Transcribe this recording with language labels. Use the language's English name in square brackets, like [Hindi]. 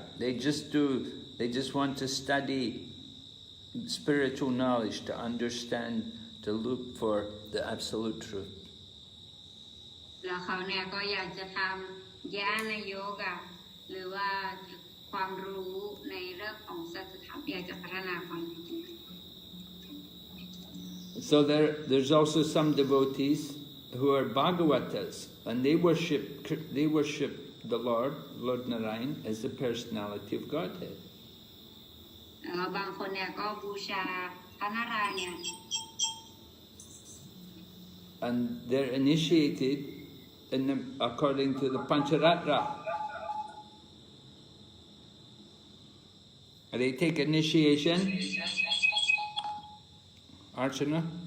[English] They just want to study spiritual knowledge, to understand, to look for the absolute truth. [Thai] แล้วเขาเนี่ยก็อยากจะทำญาณโยกะหรือว่าความรู้ในเรื่องของสัจธรรมอยากจะพัฒนาความจริง [English] So there's also some devotees who are Bhagavatas, and they worship the Lord Narayan, as the personality of Godhead. [Thai] บางคนเนี่ยก็บูชาพระนารายณ์เนี่ย [English] And they're initiated according to the Pancharatra. And they take initiation. Archana?